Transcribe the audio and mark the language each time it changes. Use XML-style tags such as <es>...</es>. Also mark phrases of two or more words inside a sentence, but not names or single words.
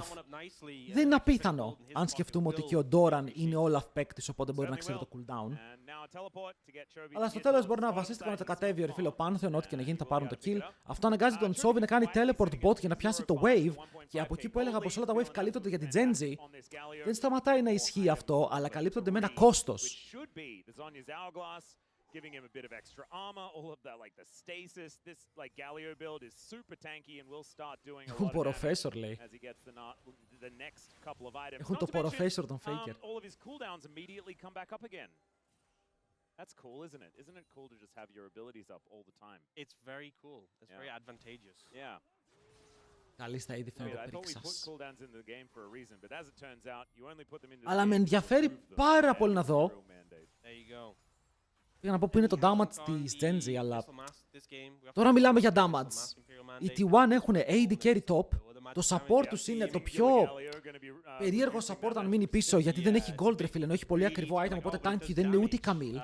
<el>Δεν είναι απίθανο, αν σκεφτούμε ότι και ο Doran είναι Olaf παίκτης, οπότε μπορεί να ξέρει το cooldown. Αλλά στο τέλος μπορεί να βασίστηκε να το κατέβει ο φίλο Pantheon, ό,τι και να γίνει θα πάρουν το kill. Αυτό αναγκάζει τον Chovy να κάνει</el> <en>teleport bot</en> <el>για να πιάσει το wave. Και από εκεί που έλεγα πως όλα τα wave καλύπτονται για την Genji, δεν σταματάει να ισχύει αυτό, αλλά καλύπτονται με ένα κόστος.</el> <en>Giving him a bit of extra armor, all of that, like the stasis. This like Galio build is super tanky and will start doing a lot of damage as he gets the next couple of items.</en> <el>Έχουν το Professor τον Faker.</el> <en>All of his cooldowns immediately come back up again. That's cool, isn't it? Isn't it cool to just have your abilities up all the time? It's very cool. It's very advantageous. Yeah.</en> <el>Καλή στα είδη</el> <en>I</en> <el>φαίνεται</el> <en>thought we put</en> <el>πρίξας.</el> <en>cooldowns in the game for a reason, but as it turns out, you only put them in the</en> <el>Αλλά με</el> <en>game to</en> <el>ενδιαφέρει</el> <en>improve them.</en> <el>πάρα πολύ να</el> <en>That's</en> <el>δω.</el> <en>the real mandate. There you go.</en> <el>Πήγα να πω που είναι το damage της Genji, αλλά τώρα μιλάμε για damage. Οι T1 έχουν</el> <en>AD carry top.</en> <el>Το support τους είναι το πιο περίεργο support αν μείνει πίσω, γιατί δεν έχει</el> <en>gold refill,</en> <el>ενώ έχει πολύ ακριβό item, οπότε tank δεν είναι ούτε η Camille.</el>